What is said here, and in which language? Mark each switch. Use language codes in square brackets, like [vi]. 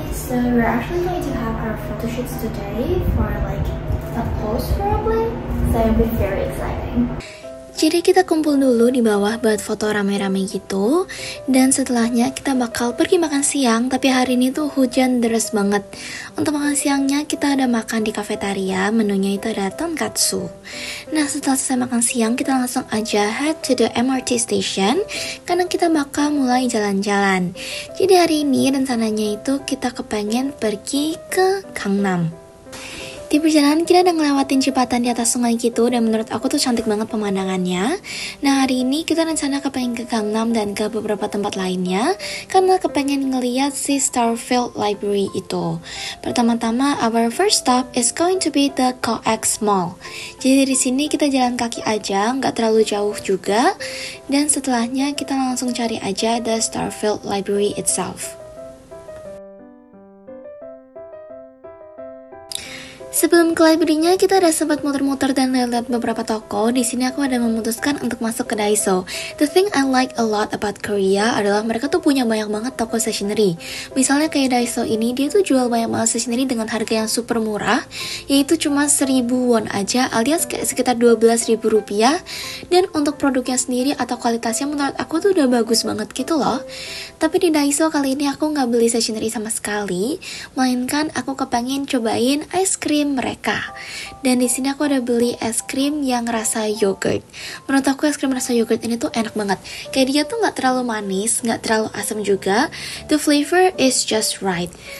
[en] So we're actually going to have our photo shoots today for like a post probably. So it'll be very exciting. [id] Jadi kita kumpul dulu di bawah buat foto rame-rame gitu. Dan setelahnya kita bakal pergi makan siang. Tapi hari ini tuh hujan deras banget. Untuk makan siangnya kita ada makan di kafetaria. Menunya itu ada tonkatsu. Nah setelah selesai makan siang kita langsung aja [en] head to the MRT station. [id] Karena kita bakal mulai jalan-jalan. Jadi hari ini rencananya itu kita kepengen pergi ke Gangnam. Di perjalanan kita udah ngelewatin jembatan di atas sungai gitu dan menurut aku tuh cantik banget pemandangannya. Nah hari ini kita rencana kepengen ke Gangnam dan ke beberapa tempat lainnya karena kepengen ngeliat si Starfield Library itu. Pertama-tama [en] our first stop is going to be the COEX Mall. [id] Jadi dari sini kita jalan kaki aja, nggak terlalu jauh juga. Dan setelahnya kita langsung cari aja the Starfield Library itself. Sebelum ke library-nya, kita udah sempat muter-muter dan lihat beberapa toko. Di sini aku ada memutuskan untuk masuk ke Daiso. [en] The thing I like a lot about Korea [id] adalah mereka tuh punya banyak banget toko stationery. Misalnya kayak Daiso ini, dia tuh jual banyak banget stationery dengan harga yang super murah, yaitu cuma 1000 won aja, alias kayak sekitar 12.000 rupiah. Dan untuk produknya sendiri atau kualitasnya menurut aku tuh udah bagus banget gitu loh. Tapi di Daiso kali ini aku nggak beli stationery sama sekali, melainkan aku kepengen cobain ice cream mereka. Dan di sini aku ada beli es krim yang rasa yogurt. Menurut aku es krim rasa yogurt ini tuh enak banget. Kayak dia tuh nggak terlalu manis, nggak terlalu asam juga. [en] The flavor is just right.